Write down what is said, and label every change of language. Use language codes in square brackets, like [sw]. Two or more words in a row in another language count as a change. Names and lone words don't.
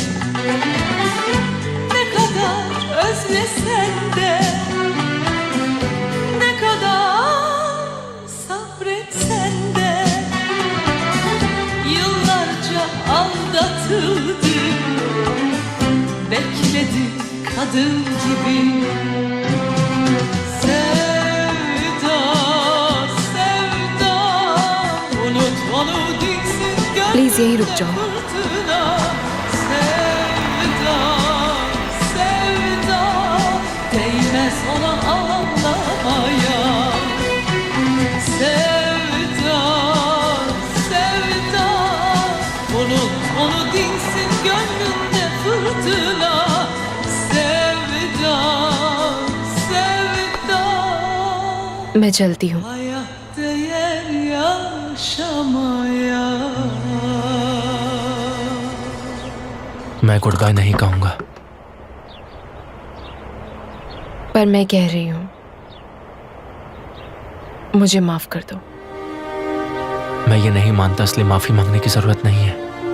[tr] Ne kadar özlesen de, ne kadar sabretsen de, yıllarca aldatıldı, bekledi kadın gibi. Sevda, sevda, unut onu, dinsin gönlünde [en] Please, [hi] यहीं रुक जाओ। [tr] fırtına. Sevda, sevda, değmez ona ağlamaya. Sevda, sevda, unut onu, dinsin gönlünde fırtına. Sevda, sevda, [hi] मैं चलती हूँ। [tr] hayat değer yaşamaya. [hi] मैं [en] good bye [hi] नहीं कहूंगा। पर मैं कह रही हूँ, मुझे माफ कर दो। मैं ये नहीं मानता, इसलिए माफी मांगने की जरूरत नहीं है।